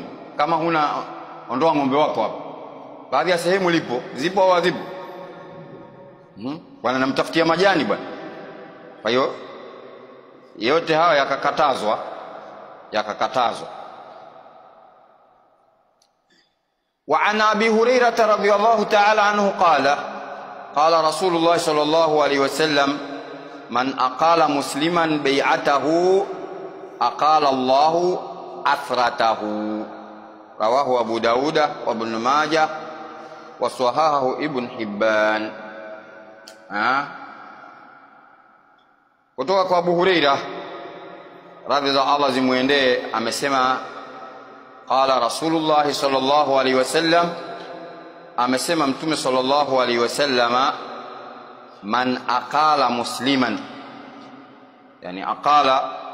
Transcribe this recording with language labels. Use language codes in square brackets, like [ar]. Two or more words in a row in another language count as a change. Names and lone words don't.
[sw] Kama huna ondoa ng'ombe wako hapo. Baadhi ya sehemu lipo, zipo au hazipo bwana, namtafutia majani bwana. Kwa hiyo yote hawa yakakatazwa. [ar] وعن أبي هريرة رضي الله تعالى عنه قال رسول الله صلى الله عليه وسلم من أقال مسلما بيعته أقال الله عثرته رواه أبو داود وابن ماجه وصححه ابن حبان. [sw] Kutoka kwa Abu Hurairah radhi za Allah zimuendee amesema [ar] قال رسول الله صلى الله عليه وسلم, [sw] amesema Mtume [ar] صلى الله عليه وسلم, من أقال مسلما يعني أقال